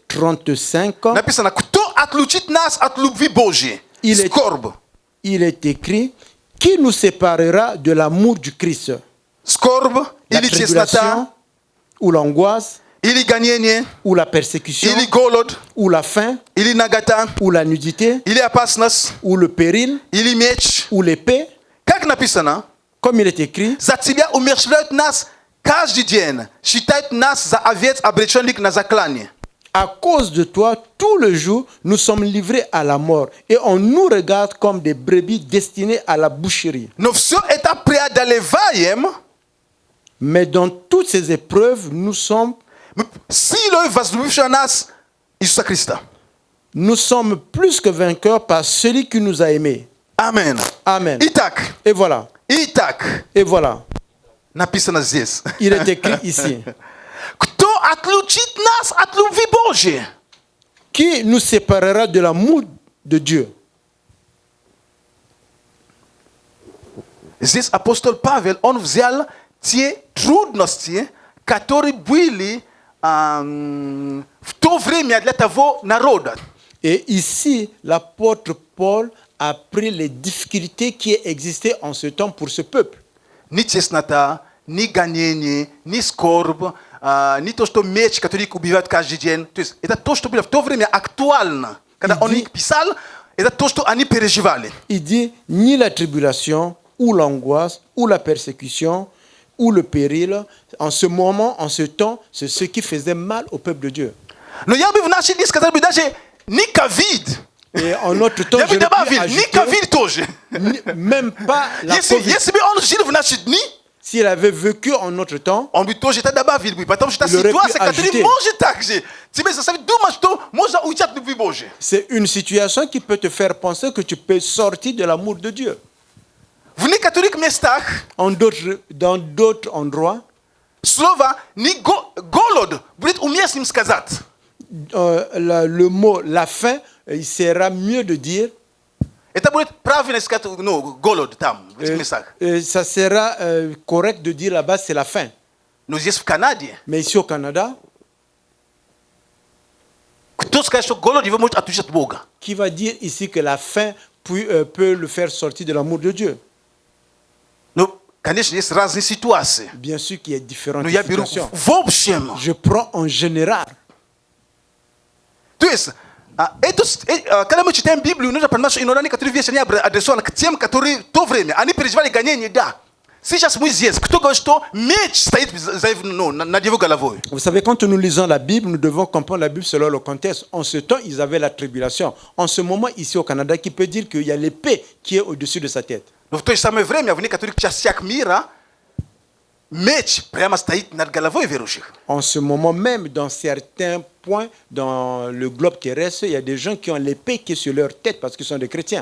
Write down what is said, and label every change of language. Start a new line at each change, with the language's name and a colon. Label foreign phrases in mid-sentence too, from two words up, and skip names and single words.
Russian: Написано, кто от отлучить нас от любви Божьей.
French: Il est-
Russian: Скорбь.
French: Il est écrit, qui nous séparera de l'amour du Christ?
Russian: Скорбь
French: La
Russian: или
French: tribulation
Russian: теснота,
French: ou l'angoisse
Russian: или гонение,
French: ou la persécution
Russian: или голод,
French: ou la faim
Russian: или нагота,
French: ou la nudité
Russian: или опасность,
French: ou le péril
Russian: или меч.
French: ou l'épée,
Russian: Как написано,
French: comme il est écrit,
Russian: за тебя умерщвляют нас каждый день, считают нас за овец, обреченных на заклание.
French: à cause de toi, tout le jour, nous sommes livrés à la mort et on nous regarde comme des brebis destinées à la boucherie.
Russian: Но все это преодолеваем
French: Mais dans toutes ces épreuves, nous sommes
Russian: силой возлюбившего нас Иисуса Христа.
French: Nous sommes plus que vainqueurs par celui qui nous a aimés.
Russian: Амен.
French: Amen.
Russian: Итак,
French: Et voilà.
Russian: итак,
French: Et voilà.
Russian: написано здесь.
French: Il est écrit ici.
Russian: Кто отлучит нас от любви Божьей?
French: Qui nous séparera de l'amour de Dieu?
Russian: Здесь апостол Павел, он взял те трудности, которые были в то время для того народа.
French: Et ici, l'apôtre Paul a pris les difficultés qui existaient en ce temps pour ce peuple.
Russian: Ни теснота, ни гонение, ни скорбь, ни то, что меч, который их убивает каждый день. То есть это то, что было в то время актуально. Когда он их писал, это то, что они переживали.
French: Il dit, ni la tribulation, ou l'angoisse, ou la persécution, ou le péril, en ce moment, en ce temps, c'est ce qui faisait mal au peuple de Dieu.
Russian: Но я бы в наши дни сказал бы даже ни ковид.
French: Et en notre temps,
Russian: Я бы
French: je
Russian: добавил,
French: peux
Russian: ни
French: ajouter,
Russian: ковид тоже.
French: même pas la
Russian: Если
French: COVID.
Russian: бы он жил в наши дни,
French: S'il avait vécu en notre temps,
Russian: он бы тоже это добавил бы. Потому что
French: Il aurait pu
Russian: ситуация, которая
French: ajouter.
Russian: может так же. Тебе заставить думать, что можно уйти от любви Божьей.
French: c'est une situation qui peut te faire penser que tu peux sortir de l'amour de Dieu.
Russian: В некоторых местах
French: Dans d'autres endroits,
Russian: слово «не голод» будет уместным сказать.
French: le mot la faim, il sera mieux de dire,
Russian: Это будет правильно сказать, ну, голод там, в этих местах.
French: ça sera correct de dire là-bas c'est la faim.
Russian: Но здесь в Канаде,
French: Mais ici au Canada,
Russian: кто скажет, что голод его может отлучить от Бога?
French: qui va dire ici que la faim peut le faire sortir de l'amour de Dieu?
Russian: Ну, конечно, есть разные ситуации.
French: Bien sûr qu'il y a différentes
Russian: Но я беру
French: situations.
Russian: в общем.
French: Je prends en général.
Russian: То есть, когда мы читаем Библию, нужно понимать, что иногда некоторые вещи не адресованы к тем, которые в то время, они переживали гонение, да. Сейчас мы здесь. Кто говорит, что меч стоит над его головой?
French: Vous savez, quand nous lisons la Bible, nous devons comprendre la Bible selon le contexte. En ce temps, ils avaient la tribulation. En ce moment, ici au Canada, qui peut dire qu'il y a l'épée qui est au-dessus de sa tête.
Russian: Но в то же самое время в некоторых частях мира меч прямо стоит над головой верующих.
French: En ce moment même, dans certains points dans le globe terrestre, il y a des gens qui ont l'épée qui est sur leur tête parce qu'ils sont des chrétiens.